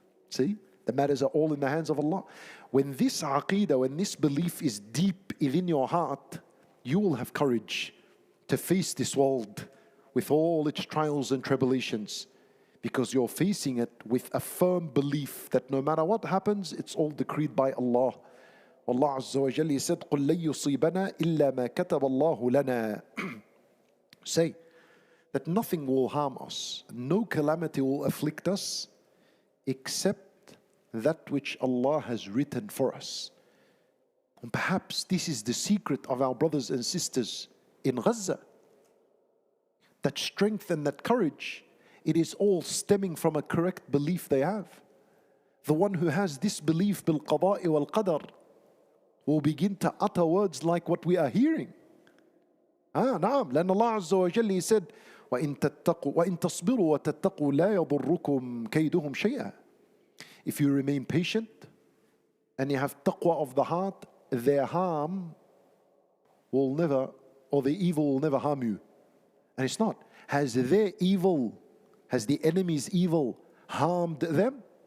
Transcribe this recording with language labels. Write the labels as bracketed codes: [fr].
[en] See, the matters are all in the hands of Allah. When this aqeedah, when this belief is deep within your heart, you will have courage to face this world with all its trials and tribulations, because you're facing it with a firm belief that no matter what happens, it's all decreed by Allah. Allah Azza wa Jalla said, [ar] قُلْ لَن يُصِيبَنَا إِلَّا مَا كَتَبَ اللَّهُ لَنَا. [en] Say that nothing will harm us, no calamity will afflict us except that which Allah has written for us. And perhaps this is the secret of our brothers and sisters in Gaza. That strength and that courage, it is all stemming from a correct belief they have. The one who has this belief bil qada'i wal qadar will begin to utter words like what we are hearing. [ar] نعم, لأن [en] Allah Azza wa Jalla said, [ar] وَإِن تَصْبِرُوا وَتَتَّقُوا لَا يَضُرُّكُمْ كَيْدُهُمْ شَيْئًا. [en] If you remain patient and you have taqwa of the heart, their harm will never, or the evil will never harm you. And it's not. Has their evil, has the enemy's evil harmed them?